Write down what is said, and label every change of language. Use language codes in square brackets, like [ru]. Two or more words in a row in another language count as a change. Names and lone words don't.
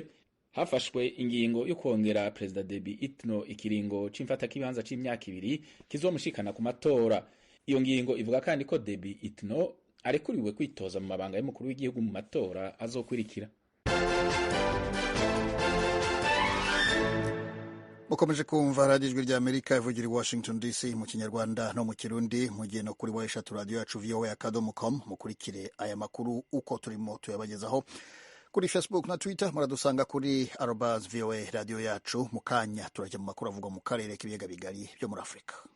[rn] Hafashwe ingingo yo kongera Perezida Deby Itno ikiringo c'imfatakibanza c'imyaka 2 kizomushikana ku matora. Iyo ngingo ivuga kandi ko Deby Itno arekuriwe kwitoza mu mabanga y'umukuru w'igihugu mu matora azokurikira. Mukomeje kumva radiyo ijwi ry'Amerika ivugira i Washington DC mu Kinyarwanda no mu Kirundi, mugiye no kuri weshatu radiyo yacu voa.com. mukurikire aya makuru uko turimo tuyabagezaho kuri Facebook na Twitter. Muradusanga kuri @voa radiyo yacu. Mu kanya turajya mu makuru avugwa mu karere k'ibiyaga bigari byo muri Afurika.